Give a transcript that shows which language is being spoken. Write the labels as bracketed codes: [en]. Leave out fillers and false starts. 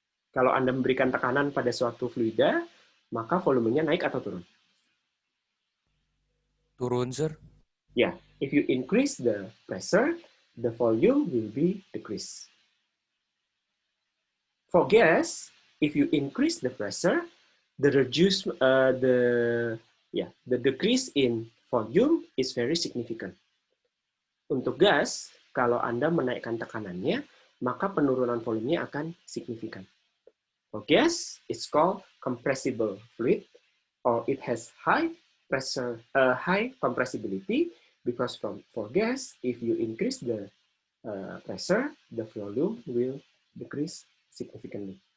[id] Kalau Anda memberikan tekanan pada suatu fluida, maka volumenya naik atau turun? Turun, sir. [en] Yeah, if you increase the pressure, the volume will be decreased. For gas, if you increase the pressure, the decrease in volume is very significant. [id] Untuk gas, kalau Anda menaikkan tekanannya, maka penurunan volumenya akan signifikan. [en] For gas, it's called compressible fluid, or it has high pressure, high compressibility, because for gas, if you increase the pressure, the volume will decrease significantly.